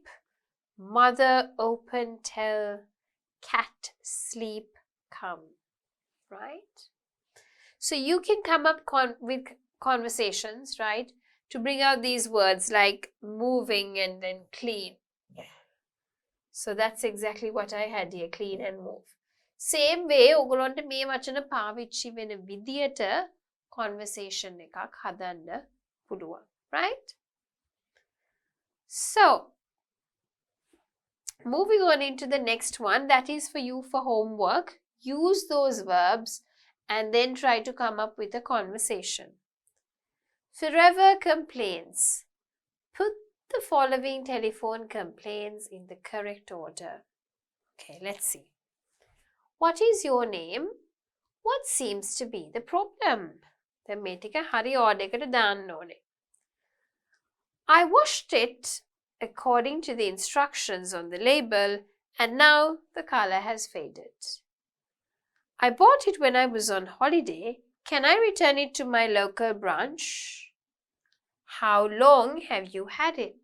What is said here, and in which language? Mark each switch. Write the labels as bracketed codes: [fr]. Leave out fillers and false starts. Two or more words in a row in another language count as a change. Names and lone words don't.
[en] Mother, open, tell. Cat, sleep, come. Right? So you can come up with conversations, right? To bring out these words like moving and then clean. So that's exactly what I had here, clean and move. Same way, [si] ඔගොල්ලන්ට මේ වචන පාවිච්චි වෙන විදියට conversation එකක් හදන්න පුළුවන්. [en] Right? So, moving on into the next one, that is for you for homework. Use those verbs and then try to come up with a conversation. Forever complains. Put the following telephone complaints in the correct order. Okay, let's see. What is your name? What seems to be the problem? [si] දැන් මේ ටික හරි order එකට දාන්න ඕනේ. [en] I washed it according to the instructions on the label and now the color has faded. I bought it when I was on holiday. Can I return it to my local branch? How long have you had it?